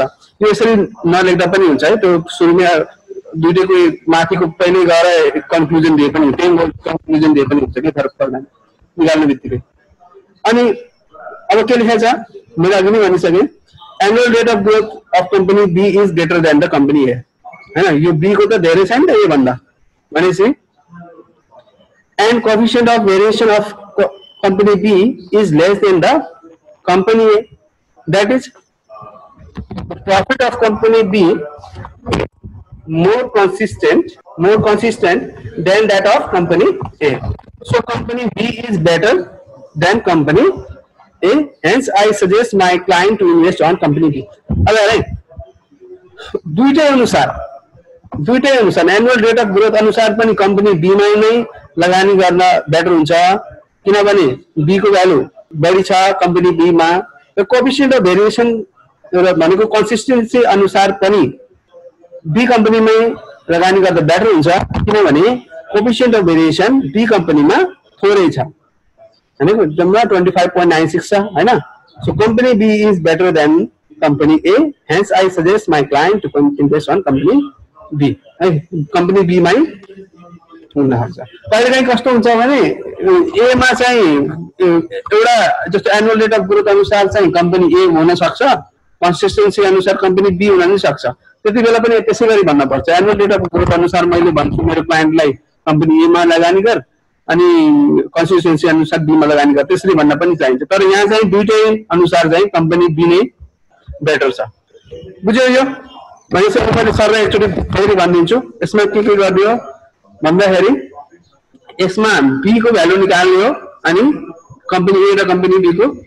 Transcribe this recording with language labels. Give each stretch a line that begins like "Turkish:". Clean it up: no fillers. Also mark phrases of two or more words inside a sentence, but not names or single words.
Nepali: यो यसरी नलेख्दा पनि हुन्छ है त्यो सुरुमा दुईटैको माथिको पहिले गएर कन्क्लुजन दिए पनि कन्क्लुजन दिए पनि हुन्छ के फरक पर्दैन निकाल्ने बित्तिकै। अनि अब के लेखेको छ मैले अघि नै भनिसके
English: annual rate of growth of company B is greater than the company A
Nepali: हैन यो बी को त धेरै छ नि त ए भन्दा भनेपछि
English: and coefficient of variation of company B is less than the company A that is profit of company B more consistent than that of company A. So company B is better than company A. Hence I suggest my client to invest on company B.
Nepali: अब राइट दुईटै अनुसार
English: annual rate of growth
Nepali: अनुसार पनि कंपनी बी मै नै लगानी गर्न बेटर हुन्छ किनभने बी को भ्यालु बढी छ कंपनी बी मा र
English: coefficient of variation
Nepali: भनेको कन्सिस्टेन्सी अनुसार पनि बी कंपनी में लगानी गर्दा बेटर हुन्छ किनभने
English: coefficient of variation
Nepali: बी कंपनी में थोरै छ हैन जम्मा 25.96 छ हैन।
English: so company B is better than company A hence I suggest my client to invest on company B
Nepali: है कंपनी बी मै हुन सक्छ। कहिलेकाहीँ कस्तो हुन्छ भने ए मा चाहिँ एउटा जस्तो
English: annual rate of growth
Nepali: अनुसार चाहिँ कंपनी ए हुन सक्छ कन्सिस्टेन्सी अनुसार कंपनी बी हुन नि सक्छ त्यति बेला पनि त्यसै गरी भन्न पर्छ
English: annual rate of growth
Nepali: अनुसार मैले भन्छु मेरो क्लाइन्टलाई कंपनी ए मा लगानी गर अनि कन्सिस्टेन्सी अनुसार बी मा लगानी गर त्यसरी भन्न पनि चाहिन्छ तर यहाँ चाहिँ दुईटै अनुसार चाहिँ कंपनी बी नै बेटर छ बुझ्यो यो भनेपछि मैले सरलाई एकचोटि फेरि भनिदिन्छु यसमा के गरिदियो भन्दाखेरि यसमा बी को भ्यालु निकाल्ने हो अनि कंपनी ए र कंपनी बी को